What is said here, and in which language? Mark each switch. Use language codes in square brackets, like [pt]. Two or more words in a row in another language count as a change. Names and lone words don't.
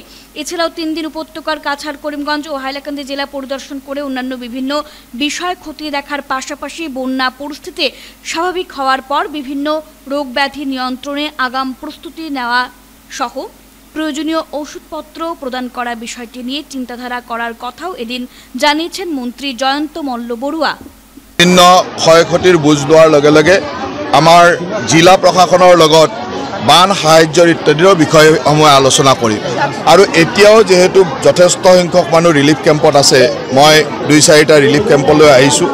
[bn] এছাড়াও 3 দিন উপত্যকার কাছাড়, করিমগঞ্জ ও হাইলাকান্দি জেলা পরিদর্শন করে অন্যান্য বিভিন্ন বিষয় খতিয়ে দেখার পাশাপাশি বন্যা পরিস্থিতি স্বাভাবিক হওয়ার পর বিভিন্ন রোগ ব্যাধি নিয়ন্ত্রণে আগাম প্রস্তুতি নেওয়া সহ প্রয়োজনীয় ওষুধপত্র প্রদান করা বিষয়টি নিয়ে চিন্তাধারা করার কথাও এদিন জানিয়েছেন মন্ত্রী জয়ন্ত মল্ল বড়ুয়া। [as] বিভিন্ন ক্ষয়ক্ষতির বুজ লোৱাৰ লগে লগে আমাৰ জিলা প্ৰশাসনৰ লগত বান সাহায্যৰ ইত্যাদিৰ বিষয়সমূহ আলোচনা কৰিম। আৰু এতিয়াও যেহেতু যথেষ্ট সংখ্যক মানুহ ৰিলিফ কেম্পত আছে, মই 2-4টা ৰিলিফ কেম্পলৈ আহিছোঁ।